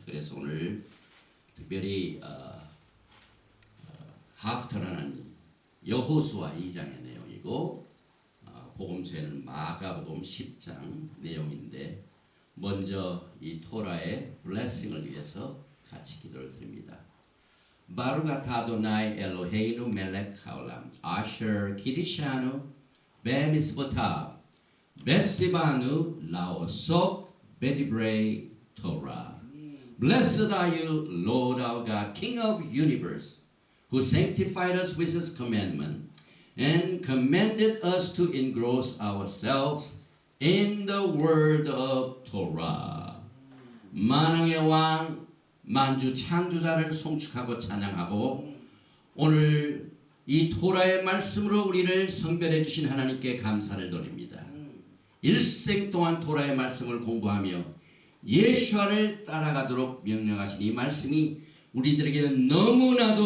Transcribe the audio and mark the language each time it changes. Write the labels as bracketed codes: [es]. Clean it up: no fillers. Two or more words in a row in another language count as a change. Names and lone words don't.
[ko] 그래서 오늘 특별히 하프터라는 여호수아 2장의 내용이고, 복음서에는 마가복음 10장 내용인데, 먼저 이 토라의 블레싱을 위해서 같이 기도를 드립니다. [he] ברוך אתה אדוני אלוהינו מלך העולם אשר קידשנו במצוותיו וציוונו לעסוק בדברי תורה. [en] Blessed are you, Lord our God, King of universe, who sanctified us with His commandment and commanded us to engross ourselves in the word of Torah. [ko] 만왕의 왕 만주 창조자를 송축하고 찬양하고, 오늘 이 토라의 말씀으로 우리를 선별해 주신 하나님께 감사를 드립니다. 일생 동안 토라의 말씀을 공부하며 예수와를 따라가도록 명령하신 이 말씀이 우리들에게는 너무나도